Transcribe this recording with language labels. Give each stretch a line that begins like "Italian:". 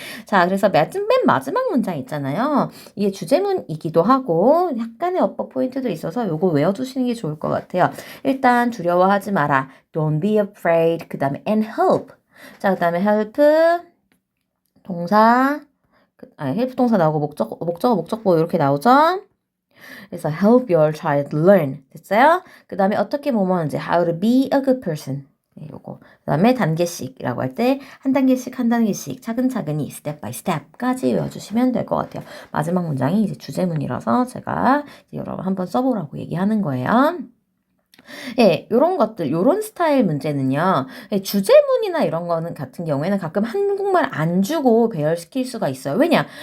Korean: 자, 그래서 맨 마지막 문장 있잖아요. 이게 주제문이기도 하고 약간의 어법 포인트도 있어서 요거 외워두시는 게 좋을 것 같아요. 일단 두려워하지 마라.
English: Don't be afraid.
Korean: 그 다음에 and help. 자, 그 다음에 help 동사, help 동사 나오고 목적어 이렇게 나오죠. 그래서
English: help your child learn.
Korean: 됐어요? 그 다음에 어떻게 뭐뭐 하는지
English: how to be a good person.
Korean: 네, 요거. 그 다음에 단계씩이라고 할 때 한 단계씩 차근차근히
English: step by step
Korean: 까지 외워주시면 될 것 같아요. 마지막 문장이 이제 주제문이라서 제가 이제 여러분 한번 써보라고 얘기하는 거예요. 예, 요런 것들, 요런 스타일 문제는요, 예, 주제문이나 이런 거는 같은 경우에는 가끔 한국말 안 주고 배열시킬 수가 있어요. 왜냐?